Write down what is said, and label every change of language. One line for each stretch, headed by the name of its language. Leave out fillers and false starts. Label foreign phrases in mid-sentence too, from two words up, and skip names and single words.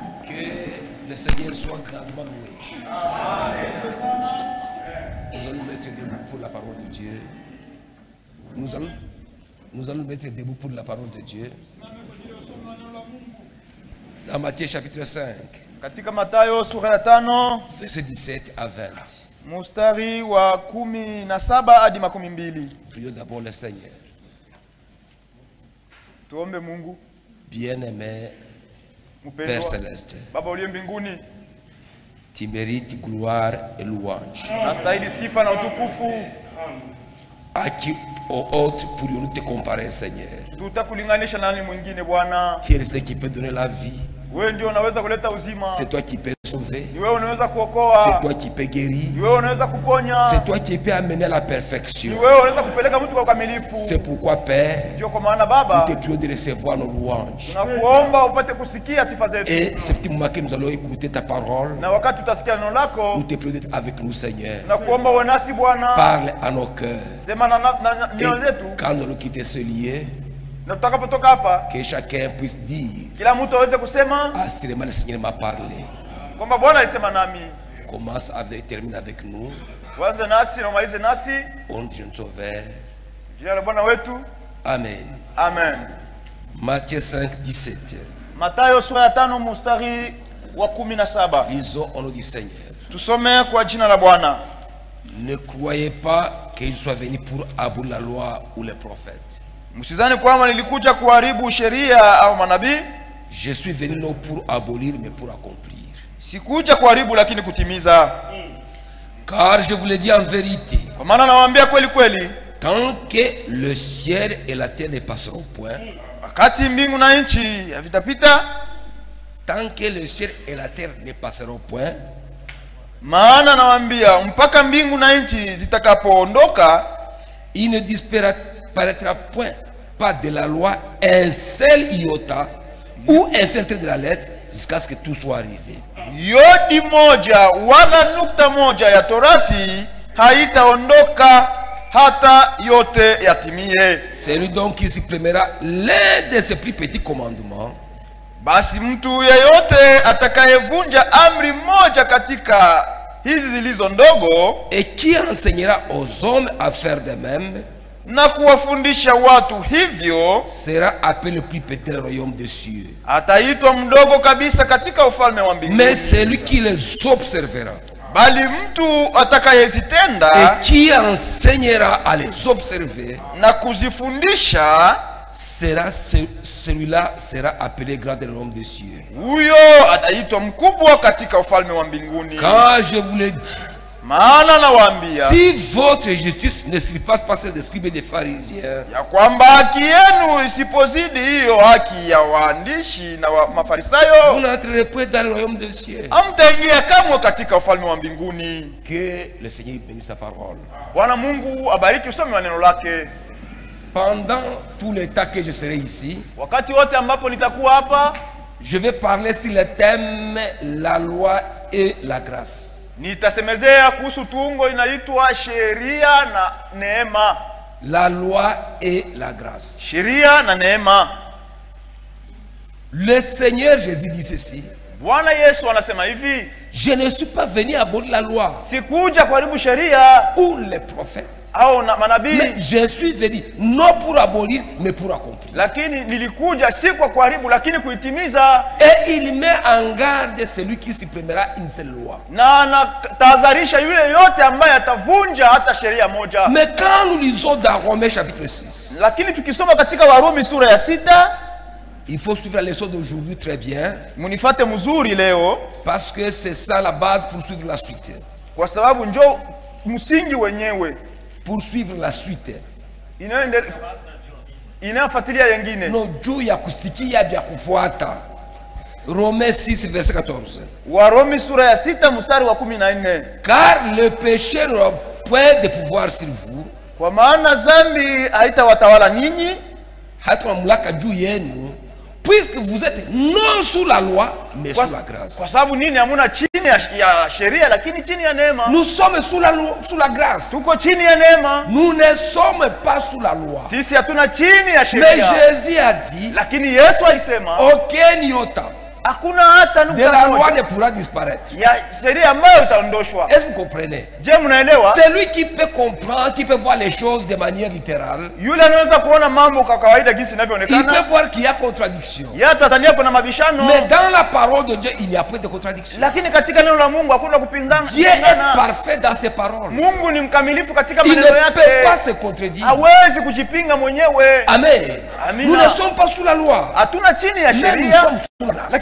French: Que le Seigneur soit grandement loué. Nous allons mettre debout pour la parole de Dieu. Nous allons mettre debout pour la parole de Dieu. Dans Matthieu chapitre 5,
Swahili: Katika Mathayo sura ya 5
French: verset 17 à 20.
Swahili: mstari wa 17 hadi 12.
French: Prions d'abord le Seigneur.
Swahili: Tuombe Mungu.
French: Bien-aimé Père
Swahili: Mpendwa
French: Céleste,
Swahili: Baba uliye mbinguni,
French: tu mérites gloire et louange.
Swahili: nastahili sifa na utukufu.
French: À qui au autre pourrions-nous te comparer, Seigneur?
Swahili: Tutakulinganisha nani mwingine Bwana?
French: Tu es le seul qui peut donner la vie.
Swahili: Wewe ndio unaweza kuleta uzima.
French: C'est toi qui peux sauver.
Swahili: Ni wewe unaweza kuokoa.
French: C'est toi qui peux guérir.
Swahili: Ni wewe unaweza kuponya.
French: C'est toi qui peux amener à la
Swahili: Ni
French: perfection.
Swahili: wewe unaweza kupeleka mtu kwa ukamilifu.
French: C'est pourquoi, Père,
Swahili: Ndio kwa maana
French: nous
Swahili: Baba,
French: te prions de recevoir nos louanges.
Swahili: tunakuomba upate kusikia sifa zetu.
French: Et ce petit moment que nous allons écouter ta parole,
Swahili: Na wakati tutasikia neno
French: nous
Swahili: lako,
French: te prions d'être avec nous, Seigneur.
Swahili: tunakuomba uwe nasi Bwana.
French: Parle à nos cœurs.
Swahili: Sema na
French: Et
Swahili: mioyo zetu,
French: quand nous allons quitter ce lieu,
Swahili: na tutakapotoka hapa,
French: que chacun puisse dire:
Swahili: kila mtu aweze kusema
French: assurément le Seigneur m'a parlé.
Swahili: kwamba Bwana alisema nami.
French: Commence avec, termine avec nous.
Swahili: Uanze nasi na umalize nasi.
French: Au nom de Dieu notre Sauveur.
Swahili: Jina la Bwana wetu.
French: Amen.
Swahili: Amen.
French: Matthieu 5, 17.
Swahili: Mathayo sura ya 5 mstari wa 17.
French: Lisons au nom du Seigneur.
Swahili: Tusome kwa jina la Bwana.
French: Ne croyez pas que je sois venu pour abolir la loi ou les prophètes.
Swahili: Msizani kwamba nilikuja kuharibu sheria au manabii.
French: Je suis venu non pour abolir mais pour accomplir.
Swahili: Sikuja kuharibu lakini kutimiza.
French: Car je vous le dis en vérité,
Swahili: Kwa maana nawaambia kweli kweli,
French: tant que le ciel et la terre ne passeront point,
Swahili: wakati mbingu na nchi havitapita,
French: tant que le ciel et la terre ne passeront point,
Swahili: maana nawaambia mpaka mbingu na nchi zitakapoondoka,
French: il ne disparaîtra point pas de la loi un seul iota ou un seul trait de la lettre jusqu'à ce que tout soit arrivé.
Swahili: yodi moja wala nukta moja ya Torati haitaondoka hata yote yatimie.
French: Celui donc qui supprimera l'un de ces plus petits commandements,
Swahili: Basi mtu yeyote atakayevunja amri moja katika hizi zilizo ndogo
French: et qui enseignera aux hommes à faire de même,
Swahili: na kuwafundisha watu hivyo,
French: sera appelé le plus petit dans le royaume des cieux.
Swahili: ataitwa mdogo kabisa katika ufalme wa
French: Mais
Swahili: mbinguni.
French: celui qui les observera
Swahili: Bali mtu atakayezitenda
French: et qui enseignera à les observer,
Swahili: na kuzifundisha,
French: celui-là sera appelé grand dans le royaume des cieux.
Swahili: huyo ataitwa mkubwa katika ufalme wa mbinguni.
French: Quand je vous le dis,
Swahili: Maana nawaambia
French: si votre justice ne surpasse pas celle des scribes et des pharisiens,
Swahili: ya kwamba haki yenu isipozidi hiyo haki ya waandishi na
French: vous
Swahili: Mafarisayo,
French: n'entrerez point dans le royaume des cieux.
Swahili: hamtaingia kamwe katika ufalme wa mbinguni.
French: Que le Seigneur bénisse sa parole.
Swahili: Bwana Mungu abariki usomi wa neno lake.
French: Pendant tout le temps que je serai ici,
Swahili: Wakati wote ambapo nitakuwa hapa,
French: je vais parler sur le thème la loi et la grâce.
Swahili: nitasemezea kuhusu tungo inaitwa sheria na neema.
French: La loi et la grâce.
Swahili: Sheria na neema.
French: Le Seigneur Jésus dit ceci:
Swahili: Bwana Yesu anasema hivi,
French: je ne suis pas venu abolir la loi
Swahili: sikuja kuharibu sheria
French: ou les prophètes,
Swahili: au
French: mais
Swahili: manabii,
French: je suis venu non pour abolir mais pour accomplir.
Swahili: lakini nilikuja si kwa kuharibu lakini kuitimiza.
French: Et il met en garde celui qui supprimera une seule loi.
Swahili: Na anatahadharisha yule yote ambaye atavunja hata sheria moja.
French: Mais quand nous lisons dans Romains chapitre 6,
Swahili: Lakini tukisoma katika Warumi sura ya 6,
French: il faut suivre la leçon d'aujourd'hui très bien,
Swahili: munifate mzuri leo,
French: parce que c'est ça la base pour suivre la suite.
Swahili: kwa sababu njo msingi wenyewe
French: Pour suivre la suite.
Swahili: inayofuatilia yengine. No juu ya kusikia vya kufuata.
French: Romains 6 verset 14.
Swahili: Warumi sura ya 6 mstari wa 14.
French: Car le péché n'aura point de pouvoir sur vous,
Swahili: Kwa maana dhambi haitawatawala ninyi, hata mamlaka juu yenu,
French: puisque vous êtes non sous la loi mais sous la grâce.
Swahili: kwa sababu nini hamuna chini ya sheria lakini chini ya neema.
French: Nous sommes sous la loi, sous la grâce.
Swahili: Tuko chini ya neema.
French: Nous ne sommes pas sous la loi.
Swahili: Sisi hatuna chini ya
French: Mais
Swahili: sheria.
French: Jésus a dit,
Swahili: Lakini Yesu alisema
French: aucun iota,
Swahili: Hakuna hata
French: de la
Swahili: nukta
French: loi
Swahili: moja
French: ne pourra disparaître.
Swahili: ya sheria ambayo itaondoshwa.
French: Est-ce que vous comprenez?
Swahili: Je, mnaelewa?
French: Celui qui peut comprendre, qui peut voir les choses de manière littérale,
Swahili: Yule anaweza kuona mambo kwa kawaida jinsi
French: il peut
Swahili: inavyoonekana.
French: voir qu'il y a contradiction.
Swahili: Ya Tanzania kuna mabishano,
French: Mais dans la parole de Dieu, il n'y a pas de contradiction.
Swahili: lakini katika neno la Mungu hakuna kupingana.
French: Dieu est parfait dans ses paroles.
Swahili: Mungu ni mkamilifu katika
French: Il ne
Swahili: maneno
French: peut
Swahili: yake.
French: pas se contredire.
Swahili: Hawezi kujipinga mwenyewe.
French: Amen.
Swahili: Amina.
French: Nous ne sommes pas sous la loi,
Swahili: Hatuna chini ya
French: mais nous
Swahili: sheria,
French: sommes sous la grâce.